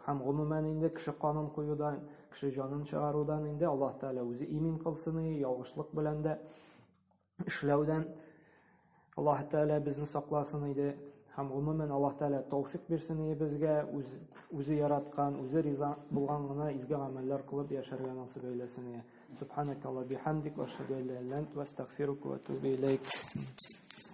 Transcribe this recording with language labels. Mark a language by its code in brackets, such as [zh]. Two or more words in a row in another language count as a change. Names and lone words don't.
[tt] Һәм гомумән инде кеше канын куюдан, кеше җанын чыгарудан инде Аллаһ Тәгалә үзе имин кылсын, ялгышлык белән дә эшләүдән Аллаһ Тәгалә безне сакласын иде. Һәм гомумән Аллаһ Тәгалә тәүфыйк бирсен безгә, үзе яраткан, үзе риза булган гына изге гамәлләр кылып яшәргә насыйп әйләсен. [ar] سبحانك اللهم وبحمدك وأشهد أن لا إله إلا أنت وأستغفرك وأتوب إليك.